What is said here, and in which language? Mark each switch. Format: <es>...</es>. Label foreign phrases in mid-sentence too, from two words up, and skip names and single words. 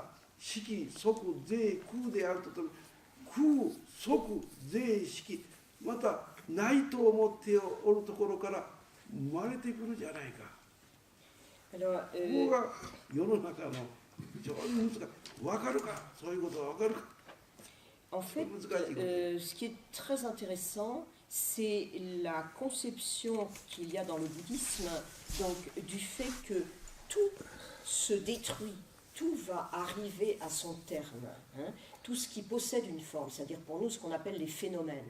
<ja>色、即、税、空であるとともに、空、即、税、色、またないと思っておるところから生まれてくるじゃないか。</ja> <fr>Alors,</fr> <ja>ここが世の中の非常に難しい。分かるか、そういうことは分かるか。</ja> <fr>En fait, ce qui est très intéressant, c'est la conception qu'il y a dans le bouddhisme, donc du fait que tout se détruit, tout va arriver à son terme. Hein, tout ce qui possède une forme, c'est-à-dire pour nous ce qu'on appelle les phénomènes.</fr>